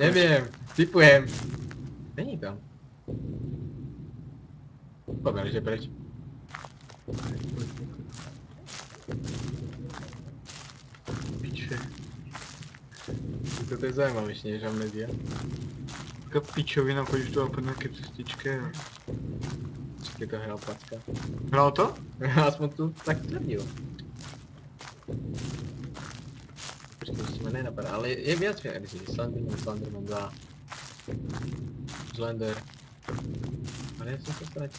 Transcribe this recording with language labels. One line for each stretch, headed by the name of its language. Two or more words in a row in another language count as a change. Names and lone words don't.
Slovak: Neviem, typujem.
Czech: Není tam.
Slovak: Pomer, že preč.
Czech: Piče. toto je zajímavější než Amnesia.
Slovak: Taká pičovina,
Czech: chodíš tu po nějaké cestičke a... Čekaj, to hrál Packa. Hrál to? Aspoň tu tak tvrdil. Počkej, ještě mě nenapadá, ale je víc verzí. Slenderman, Slenderman 2. Slender. Ale já jsem se ztratil.